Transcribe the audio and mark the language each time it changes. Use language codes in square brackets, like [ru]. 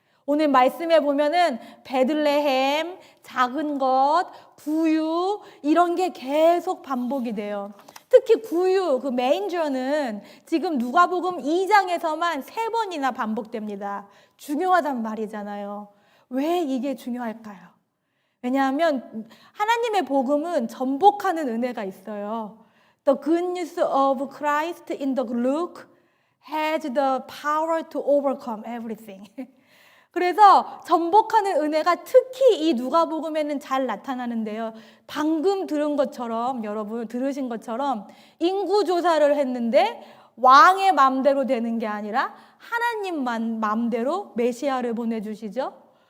[ko] 오늘 말씀에 보면은 베들레헴, 작은 것, 구유 이런 게 계속 반복이 돼요. 특히 구유, 그 메인저는 지금 누가복음 2장에서만 3번이나 반복됩니다. 중요하단 말이잖아요. 왜 이게 중요할까요? 왜냐하면 하나님의 복음은 전복하는 은혜가 있어요. [en] The good news of Christ in the Luke has the power to overcome everything. [ko] 그래서 전복하는 은혜가 특히 이 누가복음에는 잘 나타나는데요. 방금 들은 것처럼 여러분 들으신 것처럼 인구조사를 했는데 왕의 맘대로 되는 게 아니라 하나님만 맘대로 메시아를 보내주시죠.